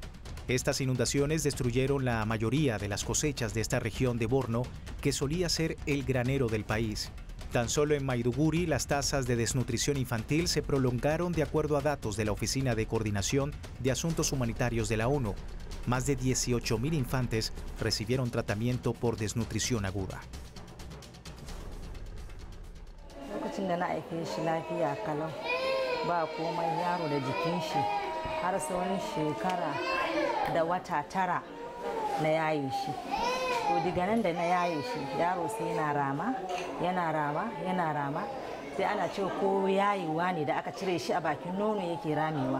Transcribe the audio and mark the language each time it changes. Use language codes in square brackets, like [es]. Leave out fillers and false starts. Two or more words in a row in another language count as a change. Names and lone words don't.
[es] Estas inundaciones destruyeron la mayoría de las cosechas de esta región de Borno, que solía ser el granero del país. Tan solo en Maiduguri, las tasas de desnutrición infantil se prolongaron de acuerdo a datos de la Oficina de Coordinación de Asuntos Humanitarios de la ONU. Más de 18.000 infantes recibieron tratamiento por desnutrición aguda. [ha] Lokacin da na haife shi lafiya kalau ba komai yaro da jikin shi har tsawon shekara da wata 9 na yaye shi. To daga nan da na yaye shi yaro sai yana rama sai ana cewa ko yayewa ne da aka cire shi a bakin nono yake ramewa.